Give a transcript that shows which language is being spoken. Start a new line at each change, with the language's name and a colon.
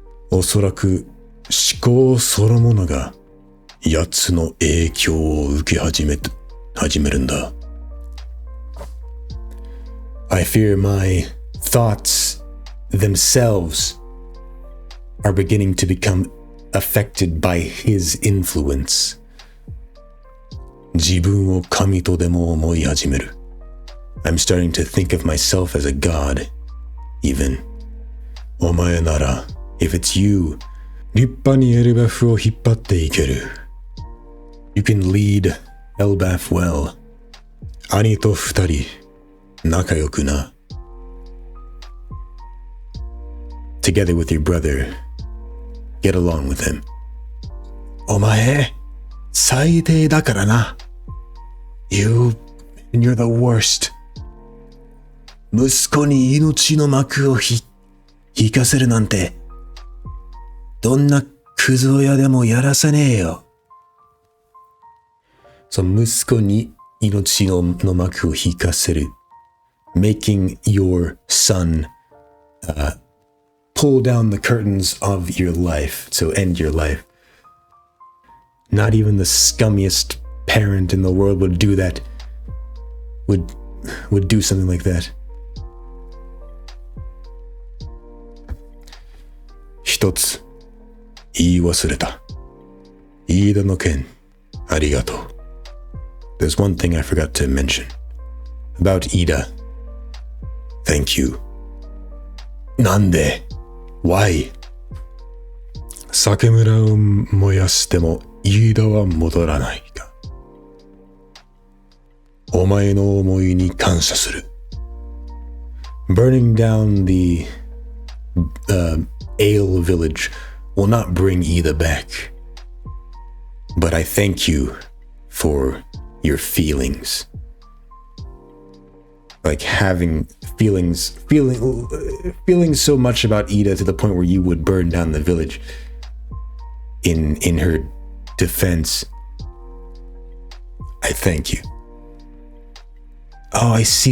Japanese: おそらく思考そのものが奴の影響を受け始めるんだ.
English: I fear my thoughts themselves are beginning to become affected by his influence.
Japanese: 自分を神とでも思い始める.
English: I'm starting to think of myself as a god, even.
Japanese: お前なら,
English: if it's you,
Japanese: 立派にエルバフを引っ張っていける.
English: You can lead Elbaf well.
Japanese: 兄と二人、仲良くな.
English: Together with your brother, get along with him.
Japanese: お前、最低だからな.
English: You're the worst.
Japanese: 息子に命の幕を引かせるなんて、どんなクズ親でもやらせねえよ。 So 息子に命の幕を引かせる.
English: Making your son pull down the curtains of your life, to end your life. Not even the scummiest parent in the world would do that. Would do something like that.
Japanese: 一つ言い忘れた.飯田の件ありがとう.
English: There's one thing I forgot to mention. About Ida. Thank you.
Japanese: なんで?
English: Why?
Japanese: 酒村を燃やしても飯田は戻らないか. お前の思いに感謝する.
English: Burning down the ale village will not bring Ida back. But I thank you for your feelings. Like having feeling so much about Ida to the point where you would burn down the village in her defense. I thank you. Oh, I see.